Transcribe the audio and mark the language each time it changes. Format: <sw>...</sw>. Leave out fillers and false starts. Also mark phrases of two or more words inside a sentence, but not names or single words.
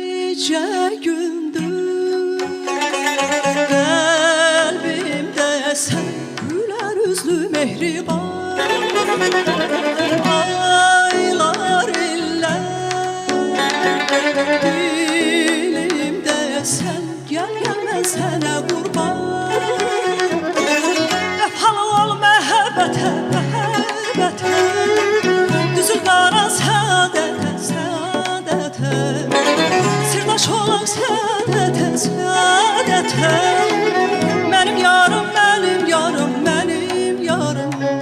<tr>gece gündüz kalbimde sen güler yüzlü mehriban. Aylar iller dilimde sen, gel gel ben sana kurban.</tr> <az>Vefalı ol məhəbbətə, məhəbbətə, düzül qara səadətə, səadətə, sirdaş olaq səadətə, səadətə. Mənim yarım, mənim yarım, mənim yarım.</az>